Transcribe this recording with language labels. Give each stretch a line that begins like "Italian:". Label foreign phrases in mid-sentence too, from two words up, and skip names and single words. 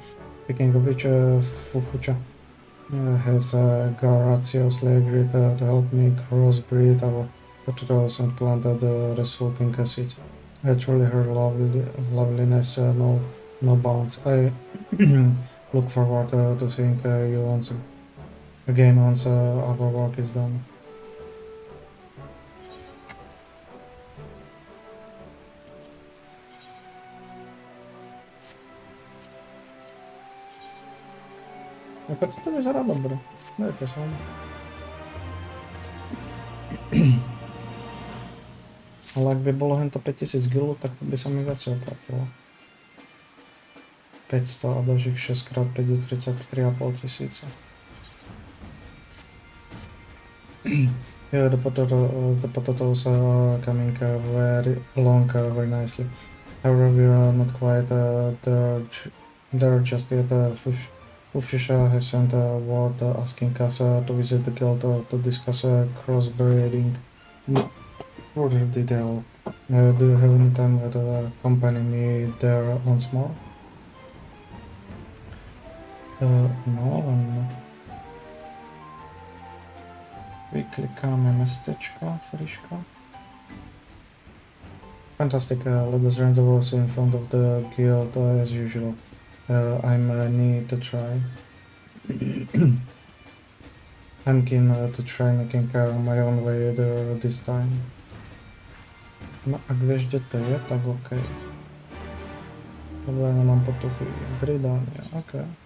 English: Speaking of which, Fufucha has graciously agreed to help me crossbreed our potatoes and plant the resulting seeds. Actually, her loveliness no bounds. I look forward to seeing you again once our work is done.
Slovak: Jako to vyzerá dobre. Dajte sa. Ale ak by bolo hento 5000 gil, tak to by sa mi viacej oplatilo. 500 a dalších 6x5 je 33,5 tisíce.
English: Yeah, the potatoes are coming very long, very nicely. However, we are not quite there just yet. Fushisha has sent a word asking us to visit the guild to discuss crossbreeding in further detail. Do you have any time to accompany me there once more?
Slovak: No, Vyklikáme mestečko, friško.
English: Fantastic, let us run the words in front of the guild as usual. I'm need to try. I'm keen to try making my own way there this time.
Slovak: No ak vieš, kde to je, tak OK. Lebo ja nemám potuchy. Gridánia, OK.